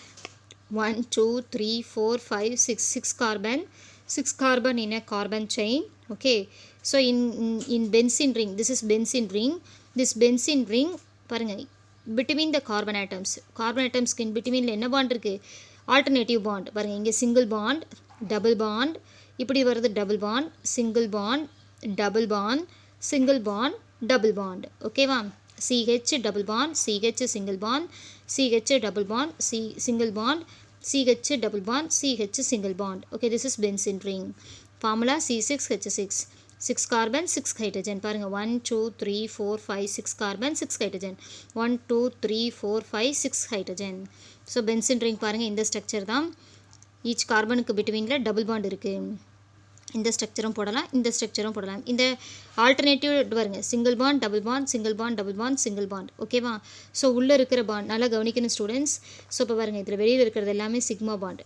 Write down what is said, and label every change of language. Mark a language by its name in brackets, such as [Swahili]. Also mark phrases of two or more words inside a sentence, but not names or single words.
[English] 1 2 3 4 5 6 carbon in a carbon chain. Okay, so in benzene ring, this is benzene ring. This benzene ring பாருங்க between the carbon atoms in between [Tamil] என்ன பாண்ட் இருக்கு? [English] alternative bond. [Tamil] பாருங்க இங்கே [English] single bond, double bond, [Tamil] இப்படி வருது [English] double bond, single bond, double bond, single bond, double bond. Okay va? CH double bond, CH single bond, CH double bond, single bond, CH double bond, CH single bond. Okay, this is benzene ring. Formula C6H6. 6 carbon 6 hydrogen. பாருங்க 1 2 3 4 5 6 carbon 6 hydrogen. 1 2 3 4 5 6 hydrogen. So benzene ring [Tamil] பாருங்க இந்த ஸ்ட்ரக்சர் தான். each கார்பனுக்கு பிட்வீன்ல [English] double bond [Tamil] இருக்கு. இந்த ஸ்ட்ரக்சரும் போடலாம், இந்த ஸ்ட்ரக்சரும் போடலாம். இந்த ஆல்டர்னேட்டிவ் பாருங்க [English] single bond double bond, single bond double bond, single bond. [Tamil] ஓகேவா? ஸோ உள்ளே இருக்கிற பாண்ட் நல்லா கவனிக்கணும் ஸ்டூடெண்ட்ஸ். ஸோ இப்போ பாருங்கள் இதில் வெளியில் இருக்கிறது எல்லாமே [English] sigma bond.